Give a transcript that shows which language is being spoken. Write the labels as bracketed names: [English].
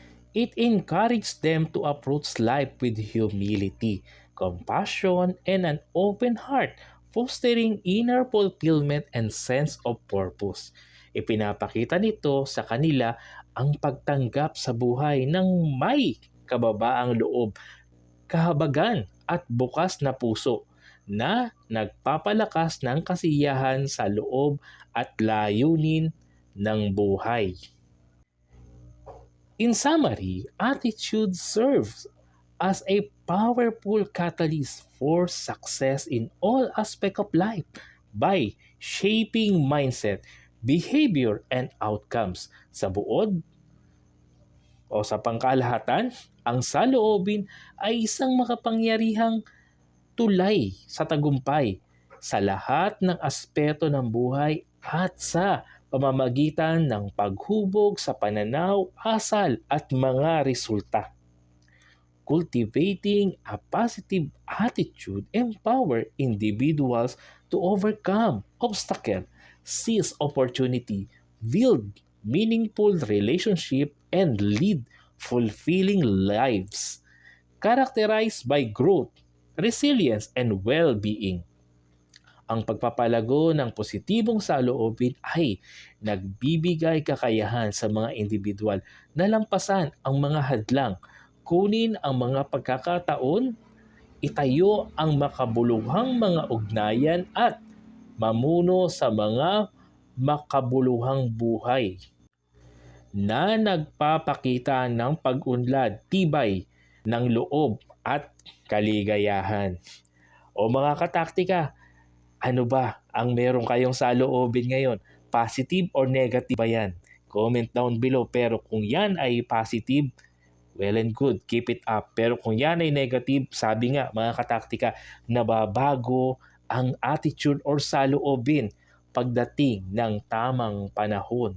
[English] It encourages them to approach life with humility, compassion, and an open heart, fostering inner fulfillment and sense of purpose. [Filipino] Ipinapakita nito sa kanila ang pagtanggap sa buhay ng may kababaang loob, kahabagan at bukas na puso na nagpapalakas ng kasiyahan sa loob at layunin ng buhay. [English] In summary, attitude serves as a powerful catalyst for success in all aspects of life by shaping mindset, behavior, and outcomes. [Filipino] Sa buod o sa pangkalahatan, ang saloobin ay isang makapangyarihang tulay sa tagumpay sa lahat ng aspeto ng buhay at sa pamamagitan ng paghubog sa pananaw, asal at mga resulta. [English] Cultivating a positive attitude empower individuals to overcome obstacles, seize opportunity, build meaningful relationship, and lead fulfilling lives characterized by growth, resilience, and well-being. [Filipino] Ang pagpapalago ng positibong saloobin ay nagbibigay kakayahan sa mga individual na lampasan ang mga hadlang, kunin ang mga pagkakataon, itayo ang makabuluhang mga ugnayan at mamuno sa mga makabuluhang buhay na nagpapakita ng pag-unlad, tibay ng loob at kaligayahan. O mga kataktika, ano ba ang meron kayong saloobin ngayon? [English] Positive or negative [Filipino] ba yan? [English] Comment down below. [Filipino] Pero kung yan ay [English] positive, well and good, keep it up. [Filipino] Pero kung yan ay negative, sabi nga mga kataktika, nababago ang attitude or saloobin pagdating ng tamang panahon.